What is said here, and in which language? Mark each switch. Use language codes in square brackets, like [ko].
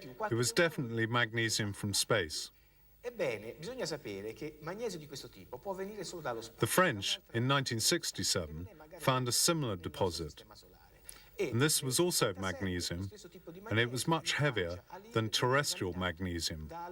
[en] It was definitely magnesium from space. [it] Ebbene, bisogna sapere che magnesio di questo tipo può venire solo dallo spazio. [en] The French, in 1967, found a similar deposit. And this was also magnesium, and it was much heavier than terrestrial magnesium.